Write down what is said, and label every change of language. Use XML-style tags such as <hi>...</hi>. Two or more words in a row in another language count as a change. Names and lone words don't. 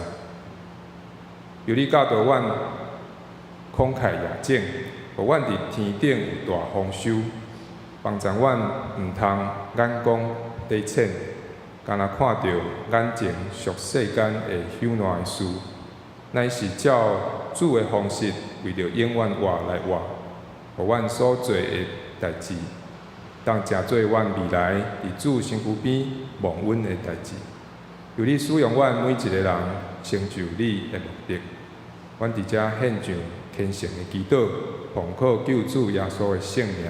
<nan>由你教导阮慷慨野种，互阮伫天顶有大丰收。帮助阮毋通眼光低浅，干那看到眼前俗世间的朽烂的事，乃是照主的方式，为着永远活来活，互阮所做的代志，当成做阮未来伫主身躯边蒙恩的代志。由你使用阮每一个人，成就你的目的。阮伫遮献上虔诚的祈祷，奉靠救主耶稣的圣名。</nan>